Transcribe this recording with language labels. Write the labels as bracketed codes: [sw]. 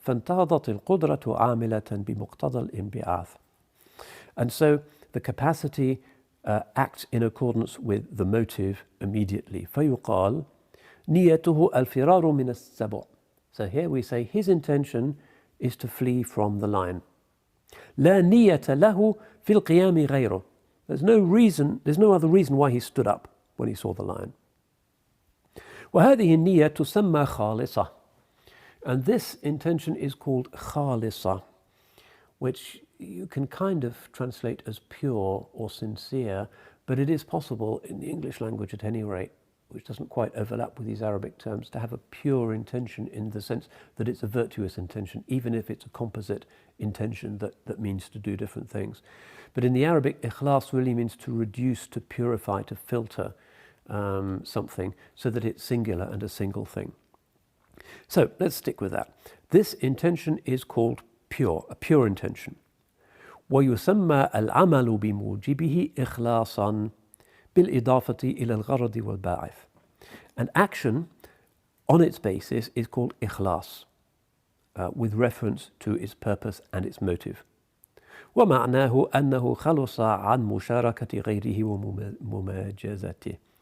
[ar] فانتهضت القدرة عاملة بمقتضى الانبعاث. [en] And so the capacity acts in accordance with the motive immediately. [ar] فيقال نيته الفرار من السبع. [en] So here we say his intention is to flee from the lion. [ar] لا نية له في القيام غيره. [en] There's no other reason why he stood up when he saw the lion. [ar] وهذه النية تسمى خالصة. [en] And this intention is called خالصة, which you can kind of translate as pure or sincere, but it is possible in the English language at any rate which doesn't quite overlap with these Arabic terms, to have a pure intention in the sense that it's a virtuous intention, even if it's a composite intention that means to do different things. But in the Arabic, ikhlas really means to reduce, to purify, to filter something so that it's singular and a single thing. So let's stick with that. This intention is called pure, a pure intention. [ar] ويسمى العمل بموجبه إخلاصا بالإضافة إلى الغرض والباعث. [en] An action on its basis is called ikhlas, with reference to its purpose and its motive. [ar] ومعناه أنه خلص عن مشاركة غيره وممازجته.